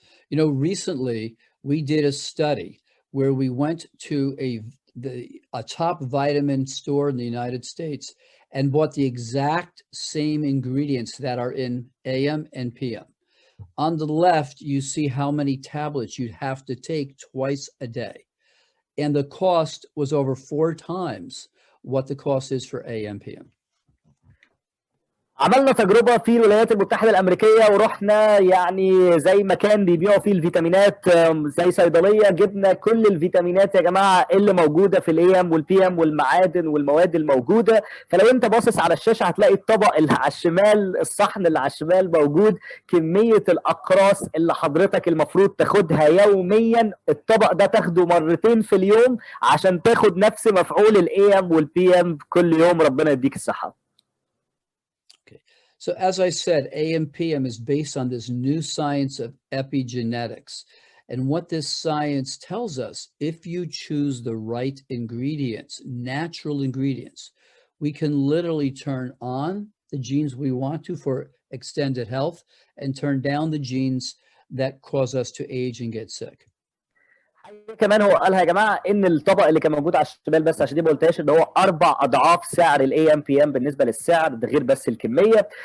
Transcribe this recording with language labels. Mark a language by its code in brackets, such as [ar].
[en] You know, recently we did a study where we went to a top vitamin store in the United States and bought the exact same ingredients that are in AM and PM. On the left, you see how many tablets you'd have to take twice a day. And the cost was over 4 times what the cost is for AM PM. [ar] عملنا تجربة في الولايات المتحدة الأمريكية ورحنا يعني زي مكان بيبيعوا فيه الفيتامينات، زي صيدلية، جبنا كل الفيتامينات يا جماعة اللي موجودة في الاي ام والبي ام والمعادن والمواد الموجودة. فلو انت باصص على الشاشة هتلاقي الطبق اللي على الشمال، الصحن اللي على الشمال موجود كمية الأقراص اللي حضرتك المفروض تاخدها يوميا، الطبق ده تاخده مرتين في اليوم عشان تاخد نفس مفعول الاي ام والبي ام كل يوم. ربنا يديك الصحة. [en] So as I said, AMPM is based on this new science of epigenetics. And what this science tells us, if you choose the right ingredients, natural ingredients, we can literally turn on the genes we want to for extended health and turn down the genes that cause us to age and get sick. [ar] كمان هو قالها يا جماعه ان الطبق اللي كان موجود على الشمال، بس عشان دي ما قلتهاش، ان هو 4 اضعاف سعر الاي ام بي ام بالنسبه للسعر ده، غير بس الكميه.